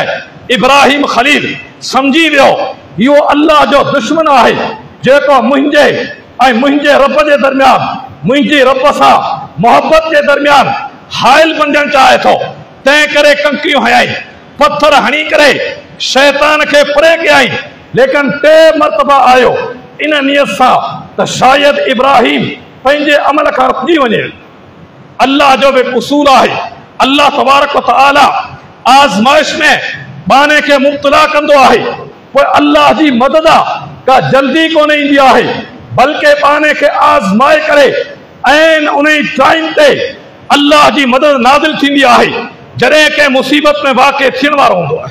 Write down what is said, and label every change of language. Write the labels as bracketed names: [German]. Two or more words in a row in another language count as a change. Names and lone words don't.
[Sindhi] इब्राहिम खलील समझी वियो इहो अल्लाह जो दुश्मन आहे जेको मुंहिंजे ऐं मुंहिंजे रब जे दरमियान, मुंहिंजी रब सां मोहब्बत जे दरमियान हाइल बणजणु चाहे थो। तंहिं करे कंकरियूं हयाई, पत्थर हणी करे शैतान के परे कयई, लेकिन 3 मरतबा आयो इन नियत सां त शायद इब्राहिम पंहिंजे अमल खां रुकिजी वञे। अल्लाह जो भी उसूल आहे, [Arabic] الله تبارك وتعالى [Sindhi] आज़माइश में बाने के मुब्तला कंदो आहे, पोइ अल्लाह जी मदद का जल्दी कोन ईंदी आहे, बल्कि बाने के आज़माए करे ऐन उन टाइम ते अल्लाह जी मदद नाज़िल थींदी आहे जॾहिं के मुसीबत में वाक़े थियण वारो हूंदो आहे।